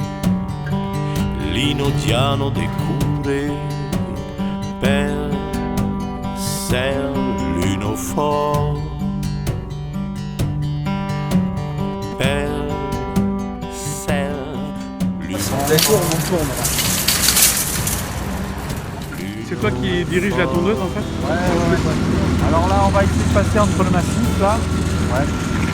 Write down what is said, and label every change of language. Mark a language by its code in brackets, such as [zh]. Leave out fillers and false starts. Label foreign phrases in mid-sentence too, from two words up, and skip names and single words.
[fr] l'inodiano de cure, per ser l'uno fort, per ser l'uno fort. C'est toi qui dirige la tondeuse en fait? Ouais. Alors là, on va essayer de passer entre le massif là. Ouais.